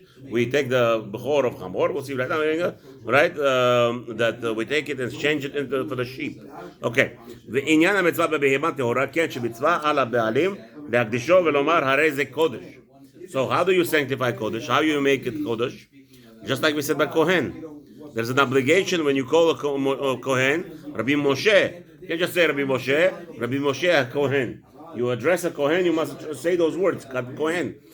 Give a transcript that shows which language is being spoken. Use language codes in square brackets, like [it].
[en] We take the bechor of Hamor, we'll see right now, right? That we take it and exchange it for the sheep. Okay. [he] ועניין המצווה בבהמה טהורה, כן שמצווה על הבעלים להקדישו ולומר הרי זה קודש. [en] So how do you sanctify kodesh? How do you make it kodesh? Just like we said by Kohen. There's an obligation when you call a Kohen, Rabbi Moshe. You can't just say Rabbi Moshe Kohen. You address a Kohen, you must say those words, Kohen.